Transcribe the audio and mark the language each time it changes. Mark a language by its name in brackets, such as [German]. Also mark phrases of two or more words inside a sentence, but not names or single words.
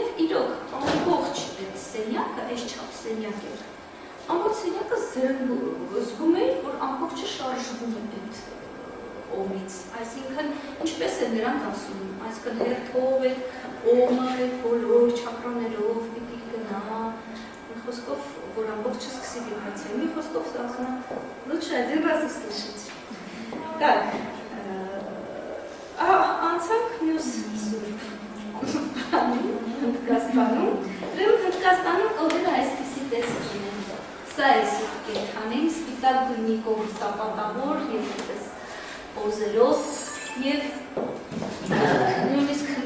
[Armenian] իրոք ամբողջ այդ սենյակը, այս չափ սենյակ էր։ Ամբողջ սենյակը զգում էր, որ ամբողջը շարժվում է այդ օմից, այսինքն ինչպես են նրանք ասում, այսինքն հերթով է օմը բոլոր չակրաներով պիտի գնա, մի խոսքով, որ ամբողջը սկսի վիբրացիա, մի խոսքով ասում է, [Russian] лучше один раз услышать. Так, [Armenian] անցանք մյուս սուրբ Հնդկաստանում, ուրեմն Հնդկաստանում կողերը այսպիսի տեսք ունեն, սա է սուրբ կենդանին, սպիտակ գույնիկով սապատավոր և այդպես պոզերով և նույնիսկ